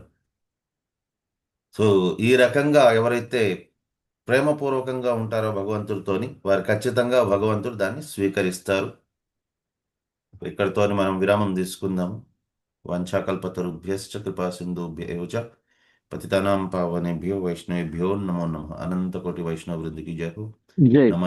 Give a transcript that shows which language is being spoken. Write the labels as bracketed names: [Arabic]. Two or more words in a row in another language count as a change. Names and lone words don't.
[Telugu] సో ఈ రకంగా ఎవరైతే ప్రేమపూర్వకంగా ఉంటారో భగవంతుడితోని వారు ఖచ్చితంగా భగవంతుడు దాన్ని స్వీకరిస్తారు. ఇక్కడితోని మనం విరామం తీసుకుందాము. [Sanskrit] వంచాకల్పతరుభ్యశ్చ కృపా సింధుభ్యో చ పతితానాం పావనేభ్యో వైష్ణవేభ్యో నమో నమః. [Telugu] అనంతకోటి వైష్ణవ వృందికి జయ హో. జై నమ